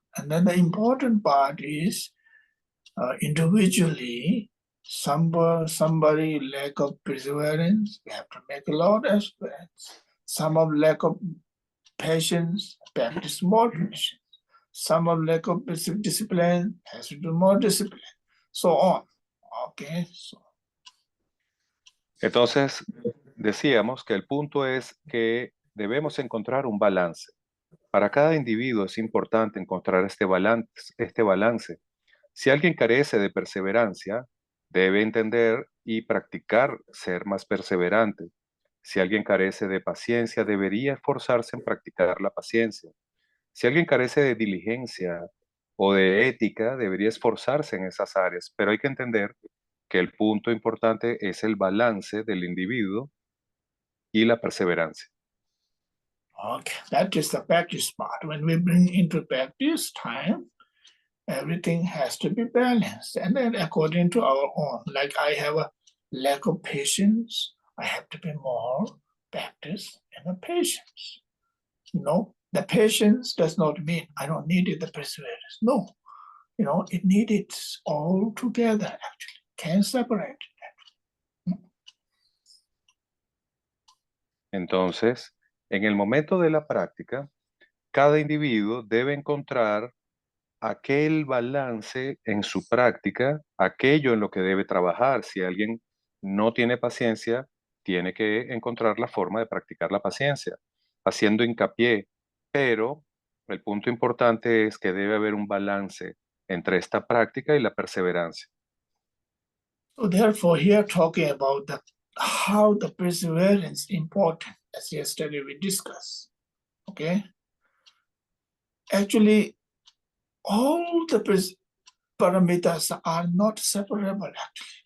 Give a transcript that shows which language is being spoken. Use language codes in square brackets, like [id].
[en] And then the important part is individually, somebody lack of perseverance, we have to make a lot of efforts. Some of lack of patience, practice more patience. Some of lack of discipline, has to do more discipline. So on. Okay. So. [es] Entonces, decíamos que el punto es que debemos encontrar un balance. Para cada individuo es importante encontrar este balance. Si alguien carece de perseverancia, debe entender y practicar ser más perseverante. Si alguien carece de paciencia, debería esforzarse en practicar la paciencia. Si alguien carece de diligencia o de ética, debería esforzarse en esas áreas. Pero hay que entender que el punto importante es el balance del individuo y la perseverancia. [en] Okay, that is the practice part. When we bring into practice time, everything has to be balanced. And then according to our own, like I have a lack of patience, I have to be more practice and a patience. The patience does not mean I don't need the perseverance. No, it needed all together actually. Can't separate. [es] Entonces, en el momento de la práctica, cada individuo debe encontrar aquel balance en su práctica, aquello en lo que debe trabajar. Si alguien no tiene paciencia, tiene que encontrar la forma de practicar la paciencia. haciendo hincapié, pero el punto importante es que debe haber un balance entre esta práctica y la perseverancia. [en] So therefore, here talking about how the perseverance important, as yesterday we discussed. Okay. Actually, all the parameters are not separable actually.